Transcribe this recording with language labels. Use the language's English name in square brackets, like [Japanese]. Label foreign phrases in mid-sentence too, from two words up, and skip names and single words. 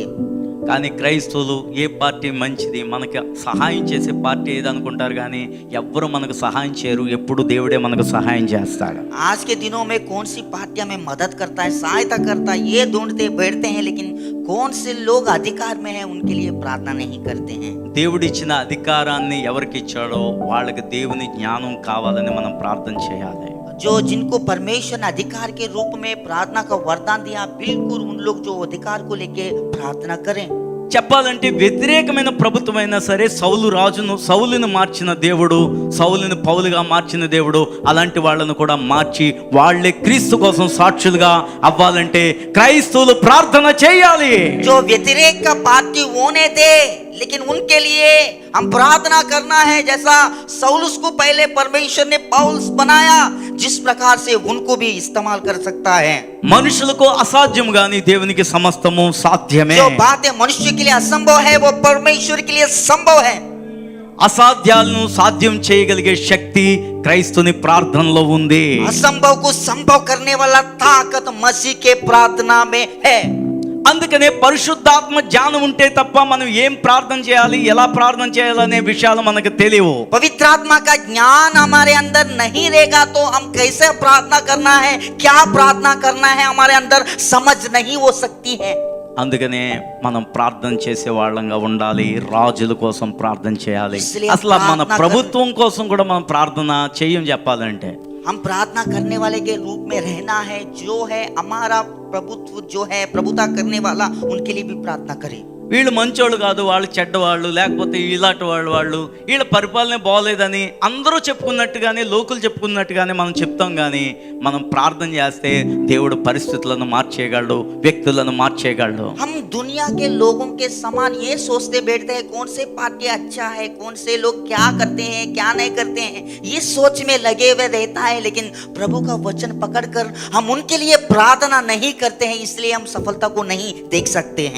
[Telugu] కానీ క్రైస్తవులు ఏ పార్టీ మంచిది, మనకి సహాయం చేసే పార్టీ ఏది అనుకుంటారు, కానీ ఎవ్వరు మనకు సహాయం చేయరు. ఎప్పుడు దేవుడే మనకు సహాయం చేస్తాడు. [Hindi] आज के दिनों में कौन सी पार्टी हमें मदद करता है, सहायता करता है, ये ढूंढते बैठते हैं, लेकिन कौन से लोग अधिकार में हैं उनके लिए प्रार्थना नहीं करते हैं। [Telugu] దేవుడిచ్చిన అధికారాన్ని ఎవరికి ఇచ్చాడో వాళ్ళకి దేవుని జ్ఞానం కావాలని మనం ప్రార్థన చేయాలి. [Hindi] जो जिनको परमेश्वर ने अधिकार के रूप में प्रार्थना का वरदान दिया, बिल्कुल उन लोग जो अधिकार को लेके प्रार्थना करें। [Telugu] చెప్పాలంటే వ్యతిరేకమైన ప్రభుత్వమైనా సరే సౌలుని మార్చిన దేవుడు, సౌలుని పౌలుగా మార్చిన దేవుడు అలాంటి వాళ్ళను కూడా మార్చి వాళ్ళే క్రీస్తు కోసం సాక్షులుగా అవ్వాలంటే క్రైస్తవులు ప్రార్థన చేయాలి. [Hindi] जो व्यतिरेक का पार्टी होने दे, लेकिन उनके लिए हम प्रार्थना करना है। जैसा सौलुस को पहले परमेश्वर ने पौलुस बनाया, जिस प्रकार से उनको भी इस्तेमाल कर सकता है। [Telugu] మనుషులకు అసాధ్యం గాని దేవునికి సమస్తము సాధ్యమే. [Hindi] जो बातें मनुष्य के लिए असंभव है, वो परमेश्वर के लिए संभव है। [Telugu] అసాధ్యాలను సాధ్యం చేయగలిగే శక్తి క్రైస్తుని ప్రార్థనలో ఉంది. [Hindi] असंभव को संभव करने वाला ताकत मसीह के प्रार्थना में है। [Telugu] అందుకనే పరిశుద్ధాత్మ జ్ఞానం ఉంటే తప్ప మనం ఏం ప్రార్థన చేయాలి, ఎలా ప్రార్థన చేయాలనే విషయాలు మనకు తెలియవు. [Hindi] पवित्र आत्मा का ज्ञान हमारे अंदर नहीं रहेगा तो हम कैसे प्रार्थना करना है, क्या प्रार्थना करना है, हमारे अंदर समझ नहीं हो सकती है। [Telugu] అందుకనే మనం ప్రార్థన చేసే వాళ్ళంగా ఉండాలి, రాజుల కోసం ప్రార్థన చేయాలి. అసలు మన ప్రభుత్వం కోసం కూడా మనం ప్రార్థన చేయం. చెప్పాలంటే [Hindi] हम प्रार्थना करने वाले के रूप में रहना है। जो है हमारा प्रभुत्व जो है प्रभुता करने वाला, उनके लिए भी प्रार्थना करें। [Telugu] వీళ్ళు మంచోళ్ళు కాదు, వాళ్ళు చెడ్డవాళ్ళు, లేకపోతే ఇలాంటి వాళ్ళు వీళ్ళ పరిపాలన బాగోలేదని అందరూ చెప్పుకున్నట్టుగానే, లోకులు చెప్పుకున్నట్టుగానే మనం చెప్తాం. కానీ మనం ప్రార్థన చేస్తే దేవుడు పరిస్థితులను మార్చేయగలడు, వ్యక్తులను మార్చేయగలడు. [Hindi] हम दुनिया के लोगों के समान ये सोचते बैठते हैं कौन से पार्टी अच्छा है, कौन से लोग क्या करते हैं, क्या नहीं करते हैं, ये सोच में लगे हुए रहता है। लेकिन प्रभु का वचन पकड़कर हम उनके लिए प्रार्थना नहीं करते हैं, इसलिए हम सफलता को नहीं देख सकते हैं।